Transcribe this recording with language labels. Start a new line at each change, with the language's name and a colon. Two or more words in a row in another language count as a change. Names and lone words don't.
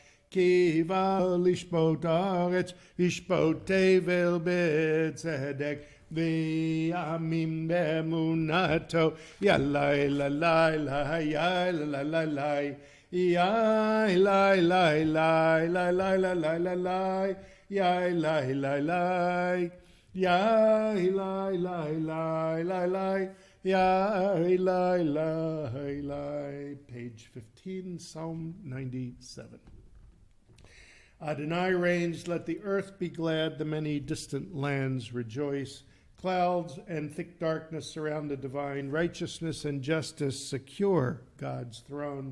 Hebrew: לשפוט ארץ ישפוט תבל בצדק ועמים באמונתו Yalai La Lai La La La La Yai lai lai lai lai lai lai lai lai lai yai lai lai lai yai lai lai lai lai lai yai lai lai lai.
English: Page 15, Psalm 97. Adonai reigns, let the earth be glad, the many distant lands rejoice. Clouds and thick darkness surround the divine, righteousness and justice secure God's throne.